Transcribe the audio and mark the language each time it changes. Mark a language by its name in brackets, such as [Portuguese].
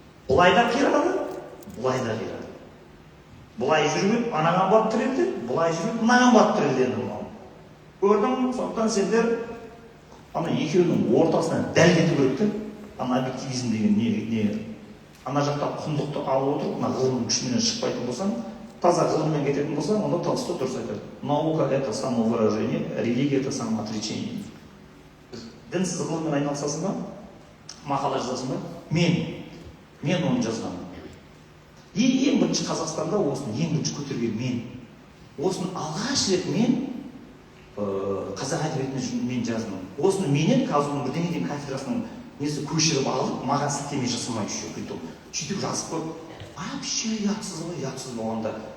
[Kazakh] Бұлай да қирады, бұлай да қирады. Бұлай жүріп, анаған барып тірелді, бұлай жүріп, мынаған барып тірелді енді мынау. Көрдің? Сондықтан сендер ана екеуінің ортасынан дәл кету керек те. Ана объективизм деген не? Ана жақта құндықты алып отырып, мына ғылымның күшіменен шықпайтын болсаң, таза ғылыммен кететін болсаң, онда Толстой дұрыс айтады. [Russian] Наука – это самовыражение, религия – это самоотречение. [Kazakh] Дінсіз ғылыммен айналысасың ба? Мақала жазасың ба? Мен оны жазғанмын. Ең бірінші Қазақстанда осыны ең бірінші көтерген мен. Осыны алғаш рет мен қазақ әдебиетіне мен жаздым. Осыны менен қазір бірдеңеден кафедрасының несі көшіріп алып, маған сілтеме жасамай үшеу. Сөйтіп жазып қойып, вообще ұятсыз болғанда.